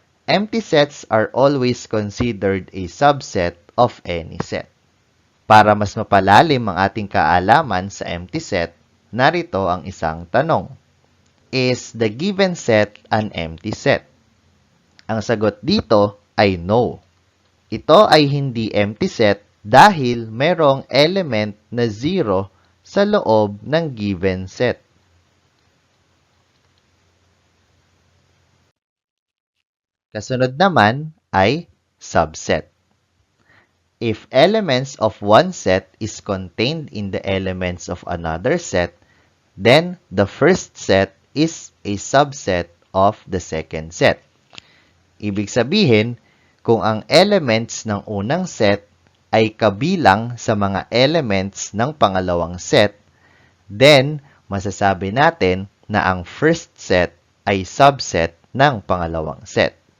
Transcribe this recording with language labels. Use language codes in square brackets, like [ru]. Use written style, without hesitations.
[en] Empty sets are always considered a subset of any set. [tl] Para mas mapalalim ang ating kaalaman sa empty set, narito ang isang tanong. [en] Is the given set an empty set? [tl] Ang sagot dito ay [en] no. [tl] Ito ay hindi empty set dahil mayroong element na 0 sa loob ng given set. Kasunod naman ay subset. [en] If elements of one set is contained in the elements of another set, then the first set is a subset of the second set. [tl] Ibig sabihin, kung ang elements ng unang set ay kabilang sa mga elements ng pangalawang set, [en] then [tl] masasabi natin na ang first set ay subset ng pangalawang set.